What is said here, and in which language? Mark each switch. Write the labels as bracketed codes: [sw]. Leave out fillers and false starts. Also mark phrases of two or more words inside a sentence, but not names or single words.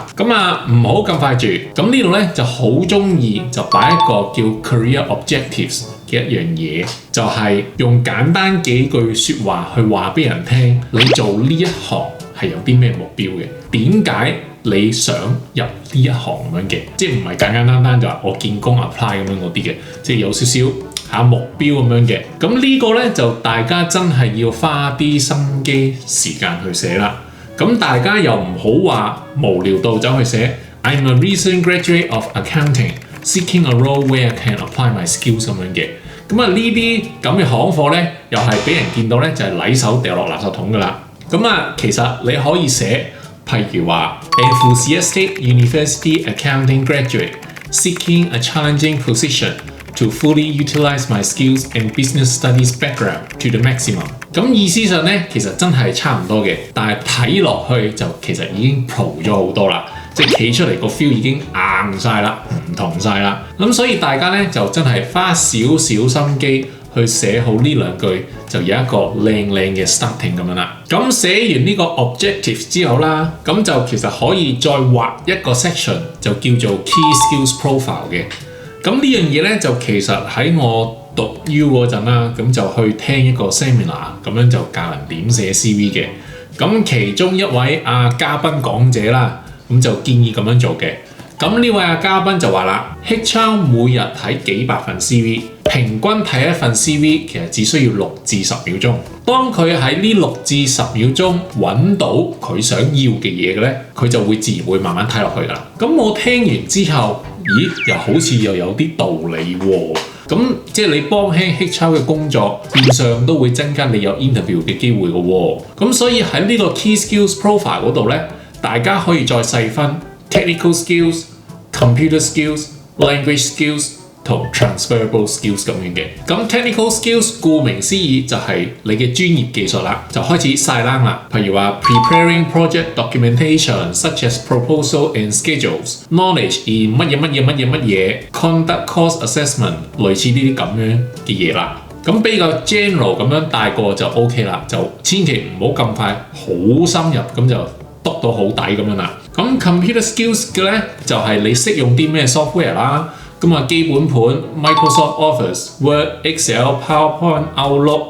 [yue] 唔好咁快住，呢度咧就好中意就擺一個叫 [en] career objectives [yue] 嘅一樣嘢，就係用簡單幾句説話去話俾人聽，你做呢一行係有啲咩目標嘅？點解你想入呢一行咁樣嘅，即係唔係簡簡單單就話我見工 apply 咁樣嗰啲嘅，即係有少少目標咁樣嘅。咁呢個咧就大家真係要花啲心機時間去寫啦。咁大家又唔好話無聊到走去寫 [en] I'm a recent graduate of accounting, seeking a role where I can apply my skills [yue] 咁樣嘅。咁呢啲咁嘅行貨咧，又係俾人見到咧就係禮手掉落垃圾桶噶啦。咁其實你可以寫，譬如話 [en] enthusiastic university accounting graduate seeking a challenging position to fully utilize my skills and business studies background to the maximum。 [yue] 咁意思上咧，其實真係差唔多嘅，但係睇落去就其實已經 pro 咗好多啦，即係企出嚟個 feel 已經硬晒啦，唔同晒啦。咁所以大家咧就真係花少少心機去寫好呢兩句，就有一個靚嘅 starting 咁樣啦。咁寫完呢個 objective 之後啦，咁就其實可以再畫一個 section 就叫做 [en] key skills profile [yue] 嘅。咁呢樣嘢咧就其實喺我讀 U 嗰陣啦，咁就去聽一個 seminar， 咁樣就教人點寫 CV 嘅。咁其中一位嘉賓講者啦，咁就建議咁樣做嘅。咁呢位嘉賓就話啦 ，HR 每日睇幾百份 CV， 平均睇一份 CV 其實只需要6至10秒鐘。當佢喺呢6至10秒鐘揾到佢想要嘅嘢嘅咧，佢就會自然會慢慢睇落去㗎啦。咁我聽完之後，咦，又好似又有啲道理喎。咁即係你幫輕 HR 嘅工作，變相都會增加你有 interview 嘅機會嘅喎。咁所以喺呢個 [en] key skills profile [yue] 嗰度咧，大家可以再細分 [en] technical skills、computer skills、language skills [yue] 同 [en] transferable skills [yue] 咁樣嘅。咁 [en] technical skills [yue] 顧名思義就係你嘅專業技術啦，就開始晒冷啦。譬如話 [en] preparing project documentation such as proposal and schedules、knowledge in [yue] 乜嘢、 [en] conduct cost assessment [yue] 類似呢啲咁樣嘅嘢啦。咁比較 general 咁樣帶過就 OK 啦，就千祈唔好咁快好深入咁就篤到好底咁樣啦。咁 [en] computer skills [yue] 嘅咧就係你識用啲咩 software 啦。咁基本盤 Microsoft Office、Word、Excel、PowerPoint、Outlook。